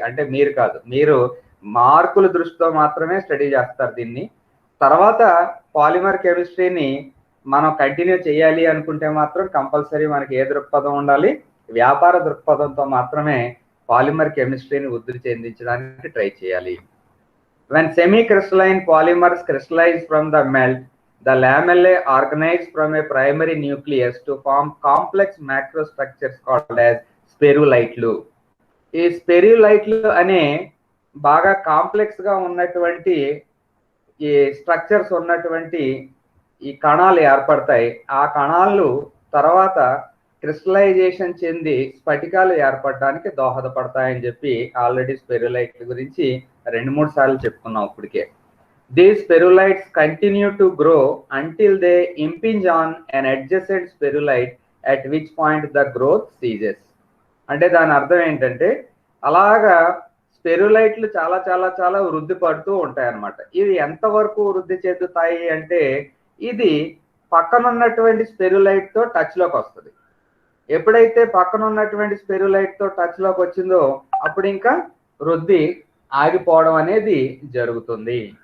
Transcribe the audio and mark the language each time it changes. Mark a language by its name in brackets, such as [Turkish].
[Telugu] అంటే మీరు కాదు, మీరు మార్కుల దృష్టితో మాత్రమే స్టడీ చేస్తారు దీన్ని. తర్వాత పాలిమర్ కెమిస్ట్రీని మనం కంటిన్యూ చేయాలి అనుకుంటే మాత్రం కంపల్సరీ మనకి ఏ దృక్పథం ఉండాలి? వ్యాపార దృక్పథంతో మాత్రమే పాలిమర్ కెమిస్ట్రీని వృద్ధి చెందించడానికి ట్రై చేయాలి. [English] When semi-crystalline polymers crystallize from the melt, the lamellae organize from a primary nucleus to form complex macrostructures called as spherulite-లు. [Telugu] ఈ స్పెర్యులైట్లు అనే బాగా కాంప్లెక్స్ గా ఉన్నటువంటి ఈ స్ట్రక్చర్స్ ఉన్నటువంటి ఈ కణాలు ఏర్పడతాయి. ఆ కణాలు తర్వాత క్రిస్టలైజేషన్ చెంది స్ఫటికాలు ఏర్పడడానికి దోహదపడతాయని చెప్పి ఆల్రెడీ స్పెర్యులైట్ల గురించి 2-3 సార్లు చెప్పుకున్నాం ఇప్పటికే. [English] These spherulites continue to grow until they impinge on an adjacent spherulite, at which point the growth ceases. [Telugu] అంటే దాని అర్థం ఏంటంటే అలాగా స్పెర్యులైట్లు చాలా చాలా చాలా వృద్ధి పడుతూ ఉంటాయి అన్నమాట. ఇవి ఎంతవరకు వృద్ధి చెందుతాయి అంటే ఇది పక్కన ఉన్నటువంటి స్పెర్యులైట్ తో టచ్ లోకి వస్తుంది. ఎప్పుడైతే పక్కన ఉన్నటువంటి స్పెర్యులైట్ తో టచ్ లోకి వచ్చిందో అప్పుడు ఇంకా వృద్ధి ఆగిపోవడం అనేది జరుగుతుంది.